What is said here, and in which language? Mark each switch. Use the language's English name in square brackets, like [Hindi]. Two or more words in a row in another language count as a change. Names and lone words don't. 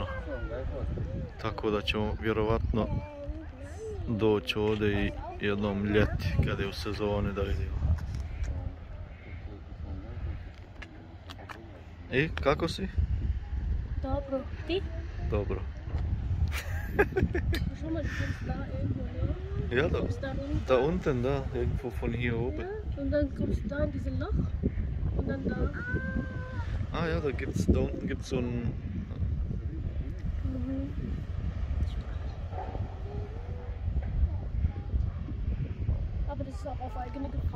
[Bosnian] Tako da ćemo vjerovatno doći ovdje i jednom ljeti kad je u sezoni da vidimo. I kako si? Dobro, ti? Dobro. [German] Schon mal, du kannst da irgendwo hin. Ja, Kommst da runter. da unten, da, irgendwo von hier oben. Ja, und dann kommst du da in dieses Loch und dann da. Ah ja, da unten gibt's so ein... Aber das ist auch auf eigene Gefahr.